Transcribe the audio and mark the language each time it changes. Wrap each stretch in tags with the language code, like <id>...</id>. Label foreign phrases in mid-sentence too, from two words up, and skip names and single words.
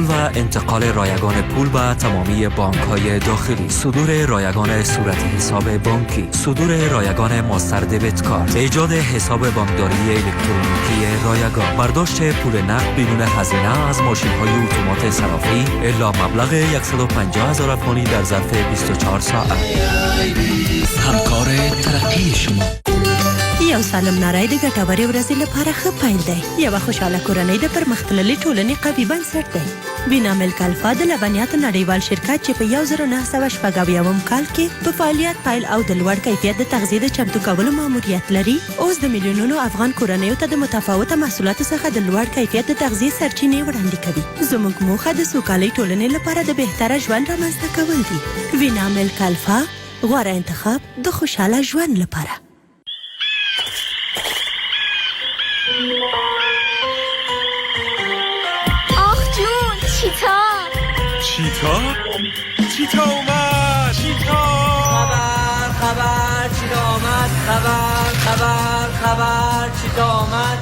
<fa>و انتقال رایگان پول به تمامی بانک‌های داخلی صدور رایگان صورت حساب بانکی صدور رایگان ماستر دیبت کارت ایجاد حساب بانکداری الکترونیکی رایگان برداشت پول نقد بدون هزینه از ماشین‌های اتومات صرافی الا مبلغ 150,000 افغانی در ظرف 24 ساعت همکار ترقی شما</fa> <ps>یو سالم ناری د ګټورې ورځې لپاره ښه پیل دی یوه خوشحاله کورنۍ د پرمختللې ټولنې قوي بنسټ دی بینا ملک الفا د لبنیاتو نړیوال شرکت چې په 1996 کال کې په فعالیت پیل او د لوړ کیفیت د تغذیې د چمتو کولو ماموریت لري اوس د میلیونونو افغان کورنیو ته د متفاوته محصولاتو څخه د لوړ کیفیت د تغذیې سرچینې وړاندې کوي زموږ موخه د سوکالۍ ټولنې لپاره د بهتره ژوند رامنځته کول دي وینا ملک الفا غوره انتخاب د خوشحاله ژوند لپاره</ps> <fa>آخ جون چیتا اومد خبر چیتا آمد</fa>